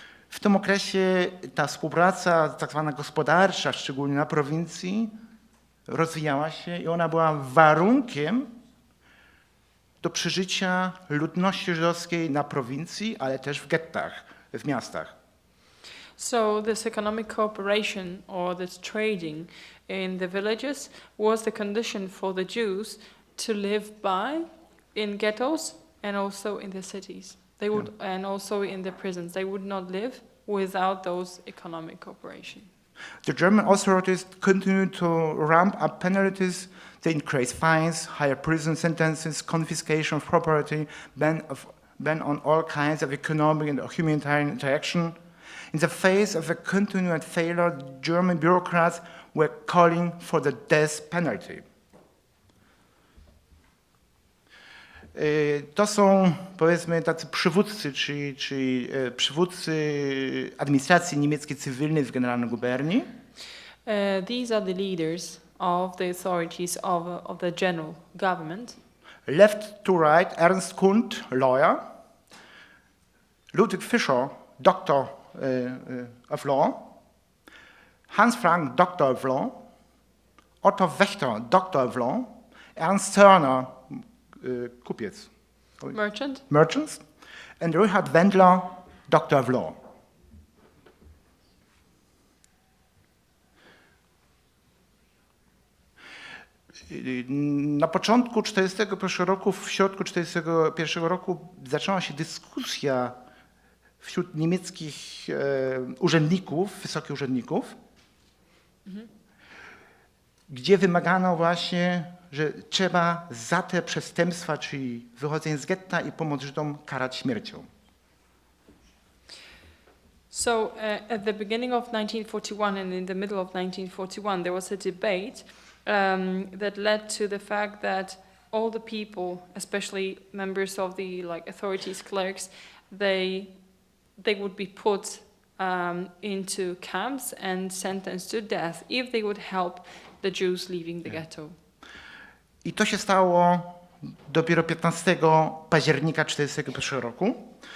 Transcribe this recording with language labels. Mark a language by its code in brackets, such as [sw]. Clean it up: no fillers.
[pl] W tym okresie ta współpraca tak zwana gospodarcza, szczególnie na prowincji, rozwijała się i ona była warunkiem do przeżycia ludności żydowskiej na prowincji, ale też w gettach, w miastach. [en] So this economic cooperation or this trading in the villages was the condition for the Jews to live by in ghettos and also in the cities. They would, and also in the prisons. They would not live without those economic cooperation. The German authorities continued to ramp up penalties. They increased fines, higher prison sentences, confiscation of property, ban on all kinds of economic and humanitarian interaction. In the face of a continued failure, German bureaucrats were calling for the death penalty. [pl] To są, powiedzmy, tacy przywódcy, czyli przywódcy administracji niemieckiej cywilnej w Generalnej Guberni. [en] These are the leaders of the authorities of the general government. Left to right, Ernst Kund, lawyer, Ludwig Fischer, doctor of law, Hans Frank, doctor of law, Otto Wächter, doctor of law, Ernst Zörner, kupiec, merchants, and Richard Wendler, doctor of law. [pl] Na początku 1941 roku, w środku 1941 roku zaczęła się dyskusja wśród niemieckich urzędników, wysokich urzędników, gdzie wymagano właśnie, że trzeba za te przestępstwa, czyli wychodzenie z getta i pomoc Żydom, karać śmiercią. [en] So at the beginning of 1941 and in the middle of 1941 there was a debate that led to the fact that all the people, especially members of the authorities, clerks, they would be put into camps and sentenced to death if they would help the Jews leaving the ghetto. [pl] I to się stało dopiero 15 października 1941 roku.